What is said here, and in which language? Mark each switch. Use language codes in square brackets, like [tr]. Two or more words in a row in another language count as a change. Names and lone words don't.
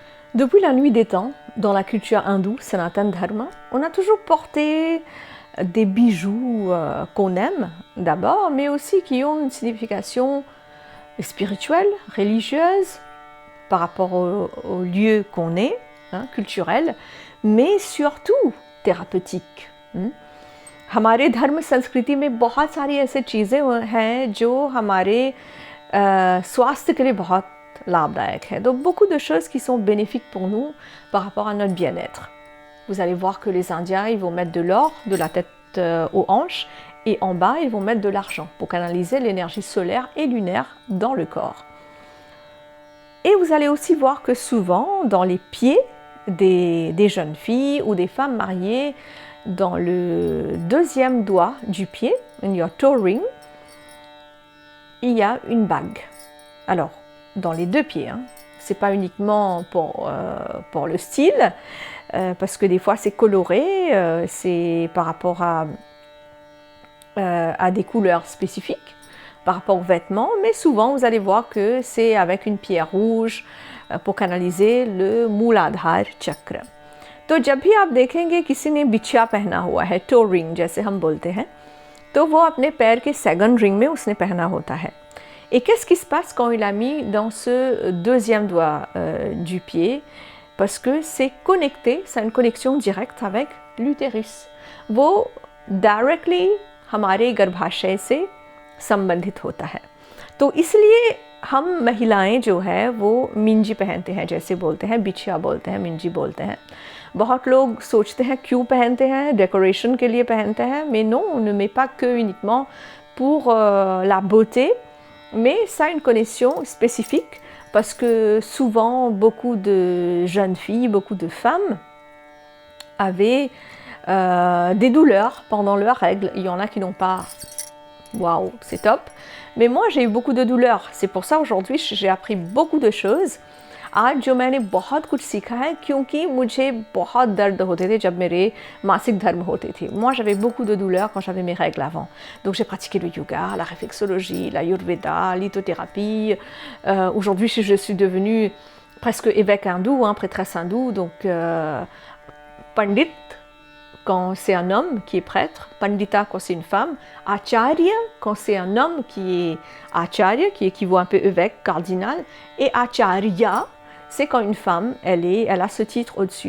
[fr] Depuis la nuit des temps, dans la culture hindoue, Sanatan Dharma, on a toujours porté des bijoux qu'on aime d'abord, mais aussi qui ont une signification spirituelle, religieuse, par rapport au lieu qu'on est, culturel, mais surtout thérapeutique. [hi] हमारे धर्म संस्कृति में बहुत सारी ऐसी चीज़ें हैं जो हमारे स्वास्थ्य के लिए बहुत लाभदायक है. [fr] Donc beaucoup de choses qui sont bénéfiques pour nous par rapport à notre bien-être. Vous allez voir que les Indiens, ils vont mettre de l'or de la tête aux hanches et en bas, ils vont mettre de l'argent pour canaliser l'énergie solaire et lunaire dans le corps. Et vous allez aussi voir que souvent, dans les pieds des jeunes filles ou des femmes mariées, dans le deuxième doigt du pied, [en] in your toe ring, [fr] il y a une bague. Alors, dans les deux pieds, c'est pas uniquement pour le style, parce que des fois c'est coloré, c'est par rapport à des couleurs spécifiques, par rapport aux vêtements, mais souvent vous allez voir que c'est avec une pierre rouge pour canaliser le Mooladhara chakra. [hi] तो जब भी आप देखेंगे किसी ने बिछिया पहना हुआ है, [en] toe ring [hi] जैसे हम बोलते हैं, तो वो अपने पैर के [en] second ring [hi] में उसने पहना होता है. [fr] Et qu'est-ce qui se passe quand il a mis dans ce deuxième doigt du pied? Parce que c'est connecté, c'est une connexion directe avec l'utérus. [hi] वो directly हमारे गर्भाशय से संबंधित होता है. तो इसलिए हम महिलाएं जो है वो मिंजी पहनते हैं, जैसे बोलते हैं बिछिया बोलते हैं, मिंजी बोलते हैं. बहुत लोग सोचते हैं क्यों पहनते हैं, डेकोरेशन के लिए पहनते हैं, [fr] mais non, on ne met pas que uniquement pour la beauté, mais ça a une connexion spécifique parce que souvent beaucoup de jeunes filles, beaucoup de femmes avaient des douleurs pendant leurs règles. Il y en a qui n'ont pas, waouh, c'est top, mais moi j'ai eu beaucoup de douleurs. C'est pour ça aujourd'hui j'ai appris beaucoup de choses. [hi] आज जो मैंने बहुत कुछ सीखा है क्योंकि मुझे बहुत दर्द होते थे जब मेरे मासिक धर्म होते थे. [fr] Moi j'avais beaucoup de douleurs quand j'avais mes règles avant. Donc j'ai pratiqué le yoga, la réflexologie, l'ayurveda, l'hypnothérapie. Aujourd'hui je suis devenue presque évêque hindou, prêtresse hindoue. Donc pandit quand c'est un homme qui est prêtre, pandita quand c'est une femme, acharya quand c'est un homme qui est acharya, qui équivaut un peu évêque, cardinal, et acharya c'est quand une femme, elle a ce titre au-dessus.